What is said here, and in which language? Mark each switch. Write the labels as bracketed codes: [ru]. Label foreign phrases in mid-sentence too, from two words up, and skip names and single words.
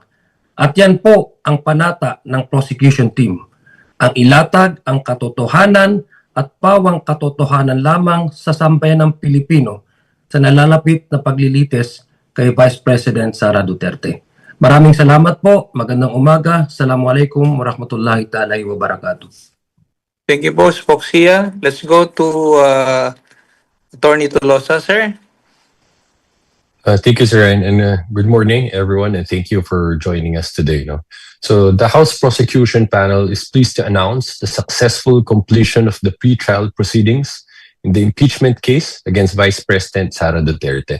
[tl] At yan po ang panata ng prosecution team. Ang ilatag ang katotohanan at pawang katotohanan lamang sa sambayan ng Pilipino sa nalalapit na paglilitis kay Vice President Sara Duterte. Maraming salamat po. Magandang umaga. [ar] السلام عليكم ورحمة الله تعالى و بركاته. [en] Thank you, Boss Spoksia. Let's go to Attorney Tolosa, sir. Thank you, sir, and good morning, everyone, and thank you for joining us today. So the House Prosecution Panel is pleased to announce the successful completion of the pre-trial proceedings in the impeachment case against Vice President Sara Duterte.